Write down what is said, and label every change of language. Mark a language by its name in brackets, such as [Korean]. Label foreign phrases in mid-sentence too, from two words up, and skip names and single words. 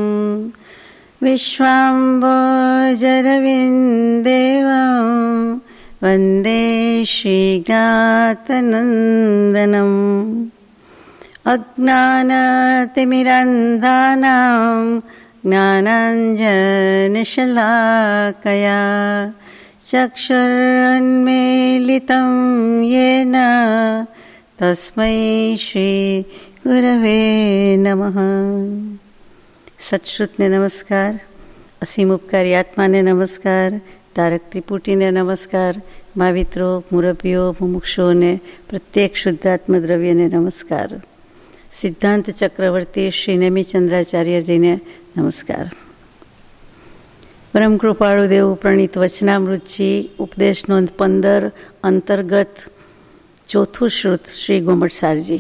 [Sanskrit] विश्वाम्भोजरविन्देवं वन्दे श्रीज्ञातनन्दनम् अज्ञानतिमिरन्धानां ज्ञानाञ्जनशलाकया चक्षुरुन्मीलितं येन तस्मै श्री गुरवे नमः। [Gujarati] સત્શ્રુતને નમસ્કાર, અસીમ ઉપકારી આત્માને નમસ્કાર, તારક ત્રિપુટીને નમસ્કાર, माविત્રો, મુરબ્બીઓ, મુમુક્ષુઓને પ્રત્યેક શુદ્ધાત્મ દ્રવ્યને નમસ્કાર. સિદ્ધાંત ચક્રવર્તી શ્રી નેમિચંદ્રાચાર્યજીને નમસ્કાર. પરમ કૃપાળુ દેવ પ્રણીત વચનામૃતજી ઉપદેશ નોંધ 15 અંતર્ગત ચોથું શ્રુત શ્રી ગોમટસારજી.